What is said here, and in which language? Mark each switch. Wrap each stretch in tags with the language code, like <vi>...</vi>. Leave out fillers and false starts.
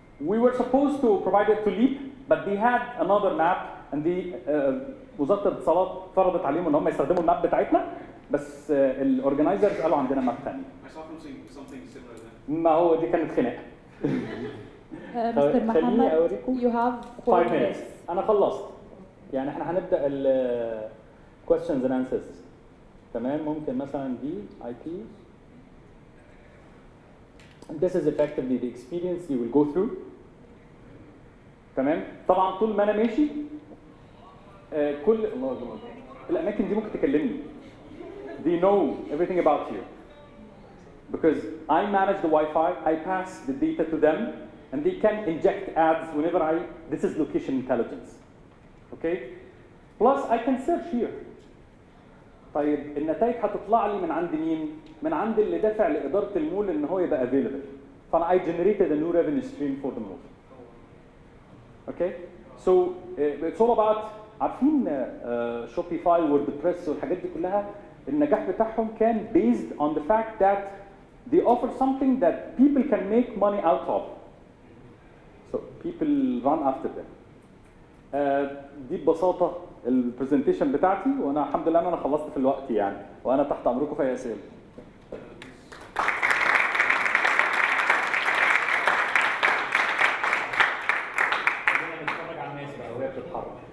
<en>We were supposed to provide it to Leap, but they had another map, and</en> <ar>وزارة الاتصالات فرضت عليهم ان هم يستخدموا الماب بتاعتنا، بس الاورجنايزرز قالوا عندنا ماب ثاني.</ar> <en>I saw something similar then.</en> <ar>ما هو دي كانت خناقة.</ar> <en>Mr. Mohammed, you have 4 minutes.</en> <ar>أنا خلصت. يعني احنا هنبدأ ال</ar> <en>questions and answers.</en> <ar>تمام ممكن مثلا دي IP.</ar> <en>This is effectively the experience you will go through.</en> <ar>تمام طبعا طول ما انا ماشي كل الله أكبر الاماكن دي ممكن تكلمني.</ar> <en>They know everything about you because I manage the Wi-Fi. I pass the data to them and they can inject ads whenever this is location intelligence. Okay? Plus I can search here.</en> <ar>طيب النتائج هتطلع لي من عند مين؟ من عند اللي دافع لإدارة المول إن هو يبقى available.</ar> <en>فأنا I generated a new revenue stream for the mall. Okay? So it's all about</en> <ar>عارفين Shopify WordPress والحاجات دي كلها النجاح بتاعهم كان</ar> <en>based on the fact that they offer something that people can make money out of. So people run after them.</en> <ar>دي ببساطة البرزنتيشن بتاعتي وانا الحمد لله ان انا خلصت في الوقت يعني وانا تحت امركم في اي اسئله. خلينا نتفرج على الناس بقى وهي بتتحرك.</ar>